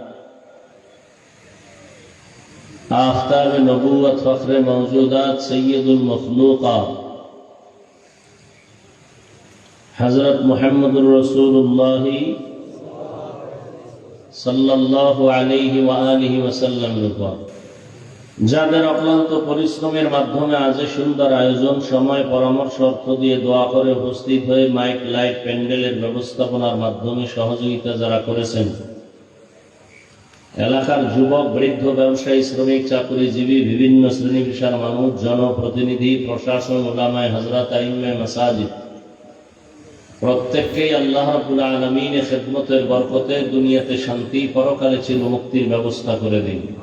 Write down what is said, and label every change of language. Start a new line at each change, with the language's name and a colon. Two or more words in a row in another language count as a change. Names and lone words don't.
Urdu: آفتاب نبوت فخر موجودات سید المخلوقات حضرت محمد رسول اللہ صلی اللہ علیہ وآلہ وسلم
Bangla: যাদের অক্লান্ত পরিশ্রমের মাধ্যমে আজ সুন্দর আয়োজন সময় পরামর্শ অর্থ দিয়ে দোয়া করে উপস্থিত হয়ে মাইক লাইট প্যান্ডেলের ব্যবস্থাপনার মাধ্যমে সহযোগিতা যারা করেছেন, এলাকার যুবক বৃদ্ধ ব্যবসায়ী শ্রমিক চাকুরিজীবী বিভিন্ন শ্রেণী পেশার মানুষ জনপ্রতিনিধি প্রশাসন উলামায়ে হযরত আইম্মায়ে মাসাজিদ প্রত্যেককেই
Arabic: الله رب العالمين
Bangla: খেদমতের বরকতে দুনিয়াতে শান্তি পরকালে চির মুক্তির ব্যবস্থা করে দিন।